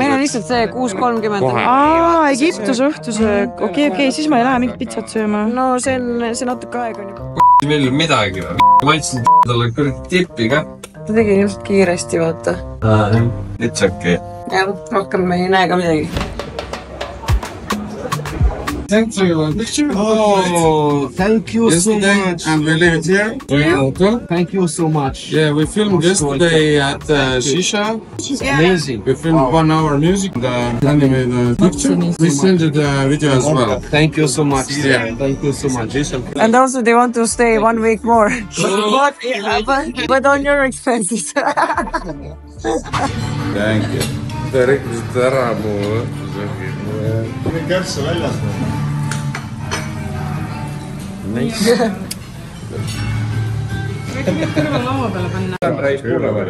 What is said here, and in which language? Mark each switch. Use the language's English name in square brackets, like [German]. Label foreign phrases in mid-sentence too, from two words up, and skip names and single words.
[Estonian] Meil on lihtsalt see 6.30. Egiptuse õhtusöök. Okei, siis ma ei lähe mingit pitsat sööma. No see natuke aeg on juba. Meil midagi või? Maitsin talle küll tippi ka. Ta tegi ilmselt kiiresti, vaata. [English] It's okay. [Estonian] Ja, rohkem me ei näe ka midagi. [English] Thanks for your picture. Oh, thank you so much. And we leave it here. Welcome. Thank you so much. Yeah, we filmed yesterday at Shisha. It's amazing. We filmed 1 hour music. Then we made a picture. We sent it a video as well. Thank you so much. Yeah, thank you so much. And also they want to stay 1 week more. But on your expenses. Thank you. [Estonian] Te rikkusite ära mu õhtusöögi. Tuli kärsse väljas. [English] Nice. [Estonian] Võite kõrval laua peale panna. See on reis kuule või?